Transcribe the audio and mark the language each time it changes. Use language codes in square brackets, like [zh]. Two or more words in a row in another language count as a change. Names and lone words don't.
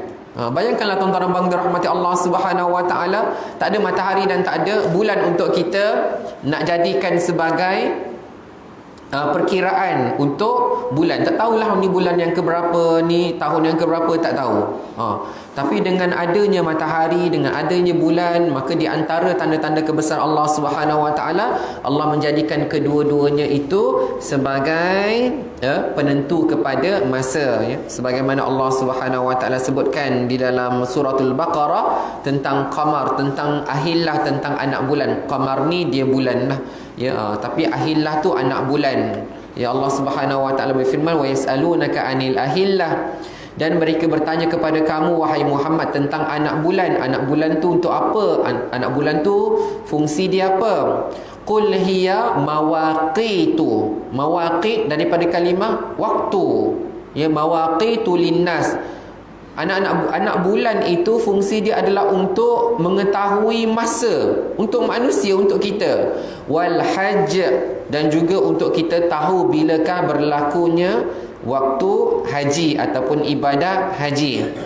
[ms] Bayangkanlah tuan-tuan bang dirahmati Allah [ar] سبحانه وتعالى, [ms] tak ada matahari dan tak ada bulan untuk kita nak jadikan sebagai perkiraan untuk bulan. Tak tahulah ni bulan yang keberapa, ni tahun yang keberapa, tak tahu. Tapi dengan adanya matahari, dengan adanya bulan, maka di antara tanda-tanda kebesaran Allah [ar] سبحانه وتعالى, [ms] Allah menjadikan kedua-duanya itu sebagai penentu kepada masa, ya. Sebagaimana Allah [ar] سبحانه وتعالى [ms] sebutkan di dalam suratul Baqarah tentang qamar, tentang ahillah, tentang anak bulan. Qamar ni dia bulan lah, ya. Tapi ahillah tu anak bulan. Ya, Allah [ar] سبحانه وتعالى [ms] berfirman, [ar] ويسألونك عن الأهلة, [ms] dan mereka bertanya kepada kamu wahai Muhammad tentang anak bulan. Anak bulan tu untuk apa? Anak bulan tu fungsi dia apa? [ar] قل هي مواقيت. [ms] Mawaqit daripada kalimah waktu. [ar] Ya, مواقيت للناس. [ms] Anak bulan itu fungsi dia adalah untuk mengetahui masa, untuk manusia, untuk kita. [ar] والحج, [ms] dan juga untuk kita tahu bilakah berlakunya waktu haji ataupun ibadah haji.